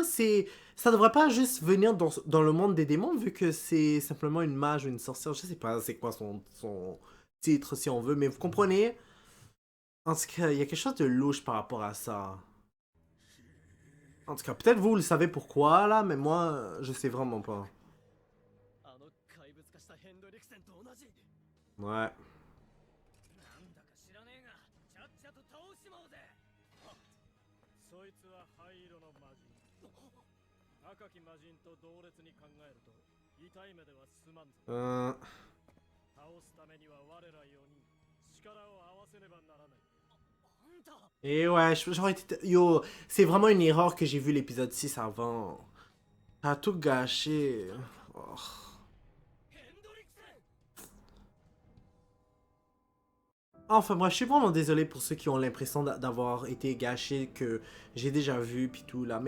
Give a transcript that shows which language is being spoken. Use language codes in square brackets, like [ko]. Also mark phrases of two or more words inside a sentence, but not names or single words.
[fr] Ça devrait pas juste venir dans le monde des démons vu que c'est simplement une mage ou une sorcière. Je sais pas c'est quoi son titre si on veut, mais vous comprenez. En tout cas, il y a quelque chose de louche par rapport à ça. En tout cas, peut-être vous le savez pourquoi là, mais moi je sais vraiment pas. [ja] あの怪物化したヘンドリクセンと同じ。 [fr] Ouais. [ja] なんだか知らねえが、ちゃっちゃと倒しちまおうぜ。そいつは灰色の魔人。赤き魔人と同列に考えると痛い目では済まんぞ。倒すためには我ら4人力を合わせねばならない。あ [fr] Et ouais, j'aurais été... Yo, c'est vraiment une erreur que j'ai vu l'épisode 6 avant. Ça a tout gâché. Oh. Enfin, moi, je suis vraiment désolé pour ceux qui ont l'impression d'avoir été gâchés, que j'ai déjà vu, puis tout, là.